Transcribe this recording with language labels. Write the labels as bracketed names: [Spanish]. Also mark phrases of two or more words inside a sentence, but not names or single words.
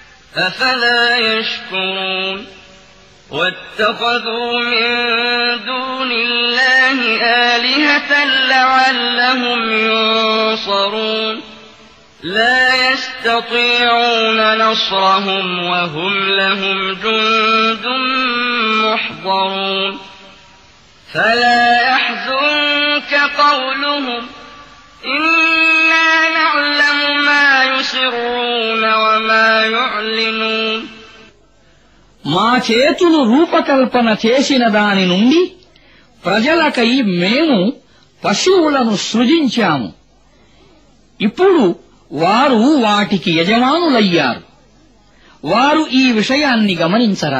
[Arabic] أفلا يشكرون واتخذوا من دون الله آلهة لعلهم ينصرون لا يستطيعون نصرهم وهم لهم جند محضرون فلا يحزنك قولهم إنا نعلم ما يسرون وما يعلنون [Telugu] మా చేతులు రూపకల్పన చేసిన దాని నుండి ప్రజలకై మేము పశువులను సృజించాము. ఇప్పుడు వారు వాటికి యజమానులయ్యారు. వారు ఈ విషయాన్ని గమనించరా?